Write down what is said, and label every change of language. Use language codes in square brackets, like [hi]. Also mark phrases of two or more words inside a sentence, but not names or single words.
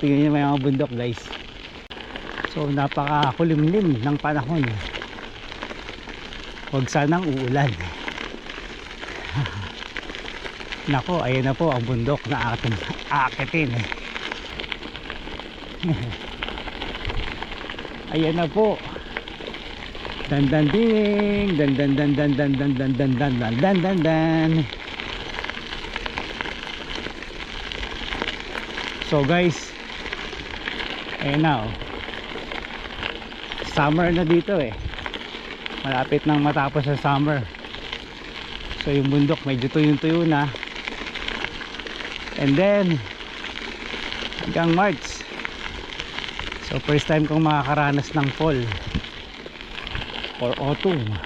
[tl] Tingnan niyo may mga bundok guys. So napakakulimlim ng panahon, huwag sanang uulan. Nako, ayan na po ang bundok na ating aakitin ayan na po. Dan dan ding, dan dan dan dan dan dan dan dan dan dan dan dan dan. [en] So guys, now summer [tl] na dito malapit nang matapos sa summer. So yung bundok medyo tuyong-tuyo na, [en] and then [tl] hanggang March. So [en] first time [tl] kong makakaranas ng [en] fall or autumn.